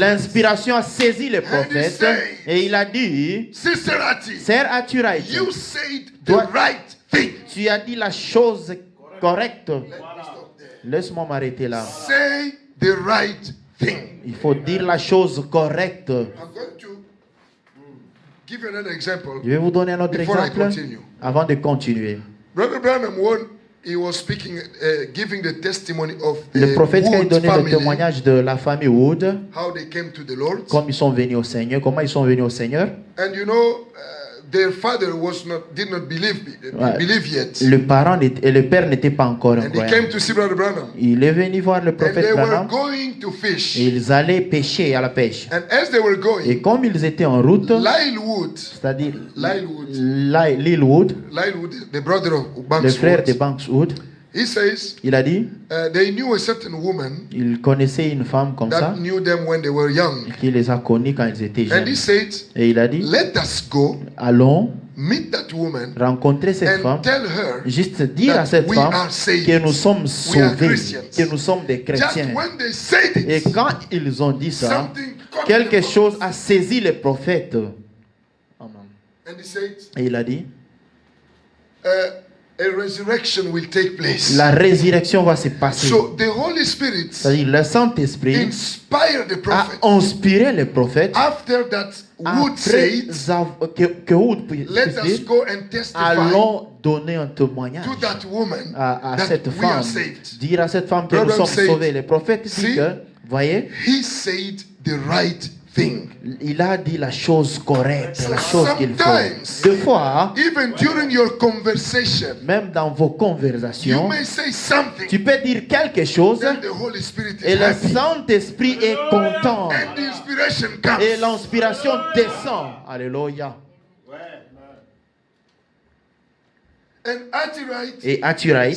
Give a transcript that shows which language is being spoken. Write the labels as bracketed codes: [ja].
[fr] l'inspiration a saisi le prophète [en] said, [fr] et il a dit, [en] Sister Ati, [fr] sœur Aturaït, [en] you said the [fr] Toi- [en] right thing. [fr] tu as dit la chose correcte. [en] Let me stop there. [fr] Laisse-moi m'arrêter là. [en] Say the right thing. [fr] Il faut dire la chose correcte. [en] I'm going to give you another example. [fr] Je vais vous donner un autre [en] Before I [fr] exemple [en] continue. [fr] avant de continuer. [en] Brother Branham, when he was speaking, giving the testimony of [fr] Le [en] the [fr] prophète qui a [en] Wood [fr] donné le [en] family, [fr] témoignage de la famille Wood, [en] how they came to the Lord. [fr] comme ils sont venus au Seigneur, comment ils sont venus au Seigneur. [en] And you know, their father did not [fr] Ouais. [en] believe yet. [fr] Le parent et le père n'étaient pas encore un [en] And he [fr] croyant. [en] came to see Brother Branham. [fr] Il est venu voir le [en] And [fr] prophète [en] they were [fr] Branham [en] going to fish. [fr] et ils allaient pêcher à la pêche. [en] And as they were [fr] Et [en] going, [fr] comme ils étaient en route, [en] Lyle Wood, [fr] c'est-à-dire [en] Lyle Wood, [fr] Lyle Wood, [en] Lyle Wood, the brother of [fr] le [en] Banks [fr] frère de [en] Wood, [fr] Banks Wood, [en] he says [fr] il a dit, [en] they knew a certain woman [fr] il connaissait une femme comme ça, [en] that knew them when they were young. [fr] qui les a connus quand ils étaient [en] And he [fr] jeunes. [en] said, [fr] Et il a dit, [en] let us go [fr] allons [en] meet that woman [fr] rencontrer cette femme, [en] and tell her [fr] juste dire [en] that [fr] à cette [en] we [fr] femme [en] are saved. [fr] que nous sommes [en] We are [fr] sauvés, [en] Christians. [fr] que nous sommes des [en] Just [fr] chrétiens. [en] when they said [fr] Et [en] it, [fr] quand ils ont dit ça, [en] something caught [fr] quelque [en] them. [fr] chose a saisi le prophète. [en] Amen. [fr] And he said, [en] Et il a dit, [fr] a resurrection will take place. [en] la résurrection va se passer. [fr] So the Holy Spirit [en] C'est-à-dire le Saint-Esprit [fr] inspired the [en] a [fr] prophet. [en] inspiré le prophète. [fr] After that, Wood [en] Après [fr] said, [en] que Wood puisse [fr] let us [en] dire, [fr] go and testify [en] allons donner un témoignage [fr] to that woman [en] à [fr] that [en] cette [fr] we are [en] femme, [fr] saved. [en] dire à cette femme que [fr] Brother [en] nous sommes [fr] said, [en] sauvés. Le prophète dit [fr] see, [en] que, voyez, [fr] He said the right thing. [en] il a dit la chose correcte, la chose qu'il faut. [fr] Sometimes, [en] Deux fois, [fr] even during your conversation, [en] même dans vos [fr] you [en] conversations, [fr] may say something, [en] tu peux dire quelque chose [fr] then the Holy Spirit [en] et [fr] is [en] le [fr] happy, [en] Saint-Esprit est content [fr] and the inspiration [en] et [fr] comes. [en] l'inspiration descend. Alléluia. [fr] And Atiright [en] Et Aturaït